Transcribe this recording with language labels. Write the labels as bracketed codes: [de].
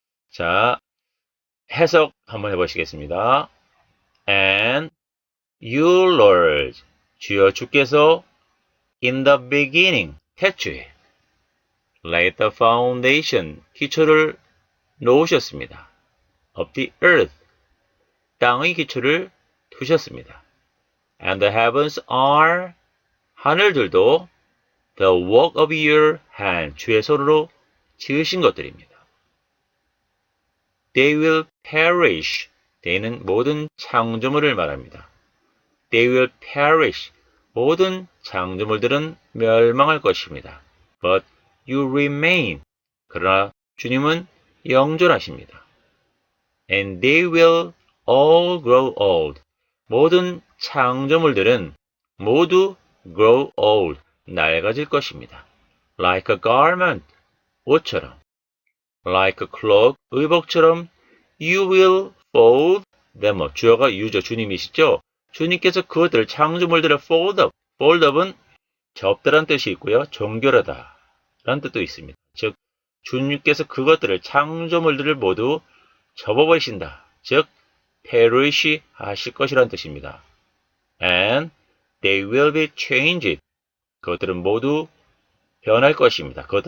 [ko] 자, 해석 한번 해보시겠습니다. [en] And you, Lord, [ko] 주께서 [en] in the beginning, [ko] 태초에 [en] laid the foundation, [ko] 기초를 놓으셨습니다. [en] of the earth, [ko] 땅의 기초를 두셨습니다. [en] And the heavens are, [ko] 하늘들도 [en] the work of your hand, [ko] 주의 손으로 지으신 것들입니다. [en] They will perish, they는 [ko] 모든 창조물을 말합니다. [en] They will perish, [ko] 모든 창조물들은 멸망할 것입니다. [en] But you remain, [ko] 그러나 주님은 영존하십니다. [en] And they will all grow old, [ko] 모든 창조물들은 모두 [en] grow old, [ko] 낡아질 것입니다. [en] Like a garment, [ko] 옷처럼. [en] Like a cloak, [ko] 의복처럼. [en] You will fold them up. [ko] 주어가 [en] you죠. [ko] 주님이시죠. 주님께서 그것들을 창조물들을 fold up은 접다란 뜻이 있고요. 정결하다 라는 뜻도 있습니다. 즉 주님께서 그것들을 창조물들을 모두 접어버리신다. 즉 perish 하실 것이라는 뜻입니다. [en] And they will be changed. [ko] 그것들은 모두 변할 것입니다.